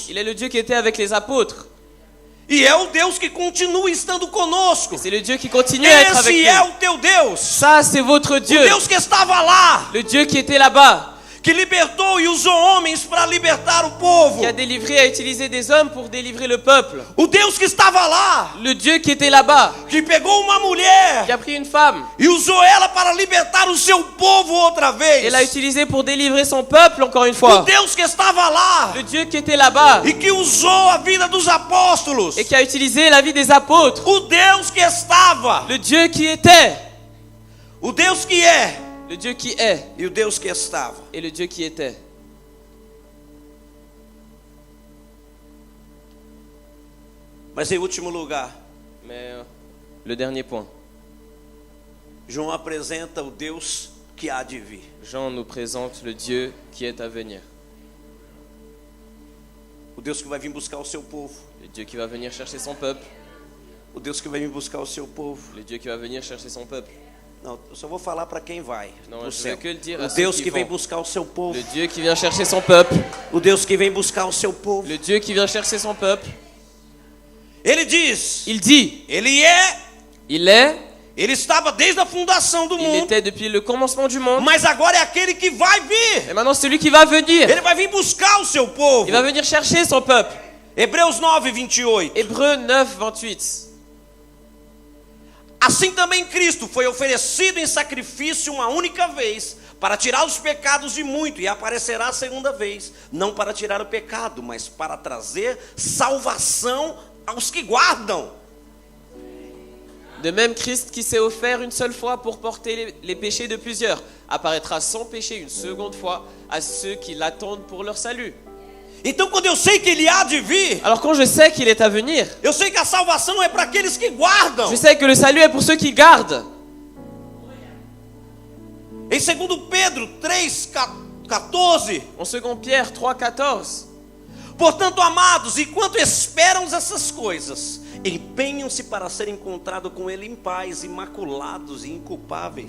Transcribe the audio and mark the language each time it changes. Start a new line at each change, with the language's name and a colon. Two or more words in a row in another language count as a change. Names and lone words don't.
French: Il est le Dieu qui était avec les apôtres.
Portuguese: E é o Deus que continua estando conosco.
French: C'est le Dieu qui continue à être avec
Portuguese: Esse é
French: nous.
Portuguese: o teu Deus.
French: Ça, c'est votre
Portuguese: O
French: Dieu.
Portuguese: Deus que estava lá,
French: Le Dieu qui était là-bas,
Portuguese: que libertou e usou homens para libertar o povo.
French: qui a délivré, a utilisé des hommes pour délivrer le peuple.
Portuguese: O Deus que estava lá,
French: Le Dieu qui était là-bas,
Portuguese: que pegou uma mulher
French: qui a pris une femme
Portuguese: e usou ela para libertar o seu povo outra vez.
French: et l'a utilisé pour délivrer son peuple encore une
Portuguese: O
French: fois.
Portuguese: Deus que estava lá
French: Le Dieu qui était là-bas
Portuguese: e que usou a vida dos apóstolos.
French: et qui a utilisé la vie des apôtres.
Portuguese: O Deus que estava,
French: Le Dieu qui était,
Portuguese: o Deus que é
French: le Dieu qui est
Portuguese: e o Deus que estava.
French: et le Dieu qui était.
Portuguese: Mas em último lugar,
French: Mais le dernier point,
Portuguese: João apresenta o Deus que há de vir.
French: Jean nous présente le Dieu qui est à venir.
Portuguese: O Deus que vai vir buscar o seu povo.
French: Le Dieu qui va venir chercher son peuple.
Portuguese: O Deus que vai vir buscar o seu povo.
French: Le Dieu qui va venir chercher son peuple.
Portuguese: Não, eu só vou falar para quem vai. Não, pro eu céu.
French: vou que dire
Portuguese: O
French: a ceux
Portuguese: Deus
French: qui
Portuguese: que vem vão. buscar o seu povo.
French: Le Dieu qui vient chercher son peuple.
Portuguese: O Deus que vem buscar o seu povo.
French: Le Dieu qui vient chercher son peuple.
Portuguese: Ele diz,
French: Il dit,
Portuguese: ele é, ele estava desde a fundação do
French: il
Portuguese: mundo,
French: était depuis le commencement du monde.
Portuguese: mas agora é aquele que vai vir.
French: Et maintenant, c'est celui qui va venir.
Portuguese: Ele vai vir buscar o seu povo.
French: Il va venir chercher son peuple.
Portuguese: Hebreus 9, 28.
French: Hébreux 9, 28.
Portuguese: Assim também Cristo foi oferecido em sacrifício uma única vez para tirar os pecados de muito, e aparecerá a segunda vez, não para tirar o pecado, mas para trazer salvação aos que guardam.
French: De même, Christ qui s'est offert une seule fois pour porter les péchés de plusieurs, apparaîtra sans péché une seconde fois à ceux qui l'attendent pour leur salut.
Portuguese: Então, quando eu sei que ele há de vir,
French: Alors quand je sais qu'il est à venir,
Portuguese: eu sei que a salvação é para aqueles que guardam.
French: je sais que le salut est pour ceux qui gardent.
Portuguese: Em 2 Pedro 3, 14,
French: En 2 Pierre 3, 14,
Portuguese: Portanto, amados, enquanto esperam essas coisas, empenham-se para ser encontrados com Ele em paz, imaculados e inculpáveis.